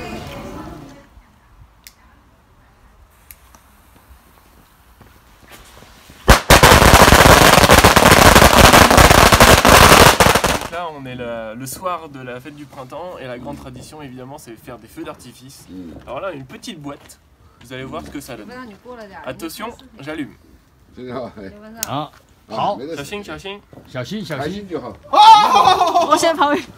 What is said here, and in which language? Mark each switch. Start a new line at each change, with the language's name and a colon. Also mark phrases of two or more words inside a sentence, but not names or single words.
French: Là, on est le soir de la fête du printemps et la grande tradition, évidemment, c'est faire des feux d'artifice. Alors là, une petite boîte. Vous allez voir ce que ça donne. Attention, j'allume.
Chinese: Ah, 好，小心，小心。小心小心。就好。我先跑回去。